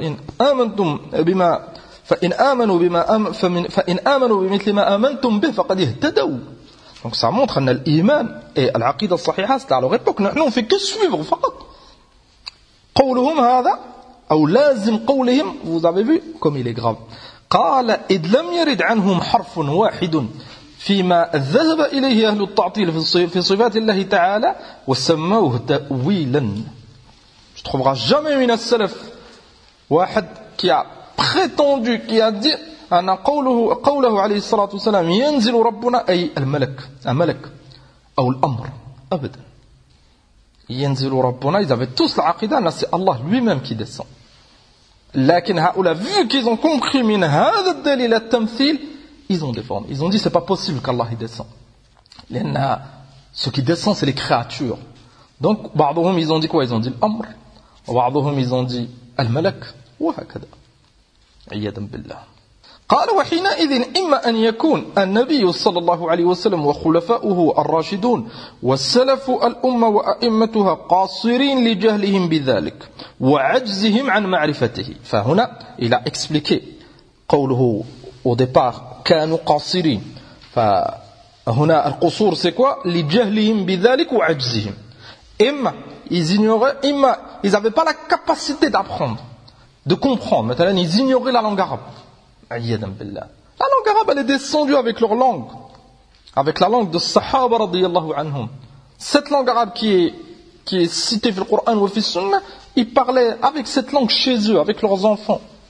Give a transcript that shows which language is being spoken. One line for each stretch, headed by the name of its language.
French: Il y a un amantum, bima.
Arabic: فَإِنْ آمَنُوا بِمِثْلِ مَا آمَنْتُمْ بِهِ فَقَدْ اهْتَدَوْا.
French: Donc ça montre que l'Iman et l'Aqida al-Sahiha, c'était à leur époque. Nous, on ne fait que suivre,
Arabic: فقط. قولهم هذا,
French: ou
Arabic: لازم قولهم,
French: vous avez vu comme il est grave.
Arabic: قال إذ لم يرد عنهم حرف واحد فيما ذهب إليه أهل التعطيل في صفات الله تعالى وسموه تأويلا.
French: Je trouverai jamais
Arabic: من السلف واحد
French: qui a prétendu, qui a dit
Arabic: أن قوله عليه الصلاة والسلام ينزل ربنا أي الملك الملك أو الأمر أبدا. ينزل ربنا,
French: ils avaient tous
Arabic: العقيدة أن
French: c'est Allah lui-même qui descend.
Arabic: لكن هؤلاء
French: vu qu'ils ont compris
Arabic: من هذا الدليل التمثيل,
French: ils ont déformé. Ils ont dit c'est pas possible qu'Allah descend.
Arabic: لأن
French: ce qui descend c'est les créatures. Donc
Arabic: بعضهم
French: ils ont dit quoi? Ils ont dit
Arabic: الأمر, وبعضهم
French: ils ont dit
Arabic: الملك, وهكذا. عياذا بالله. قال وحينئذ إما أن يكون النبي صلى الله عليه وسلم وخلفاؤه الراشدون والسلف الأمة وأئمتها قاصرين لجهلهم بذلك وعجزهم عن معرفته. فهنا إلى
French: expliquer
Arabic: قوله
French: au départ
Arabic: كانوا قاصرين, فهنا القصور
French: c'est quoi?
Arabic: لجهلهم بذلك وعجزهم. إما
French: ils ignoraient, إما ils n'avaient pas la capacité d'apprendre, de comprendre.
Arabic: مثلا
French: ils ignoraient la langue arabe. La langue arabe elle est descendue avec leur langue, avec la langue de Sahaba radiyallahu anhum. Cette langue arabe qui est citée dans le Coran ou dans le Sunna, ils parlaient avec cette langue chez eux, avec leurs enfants.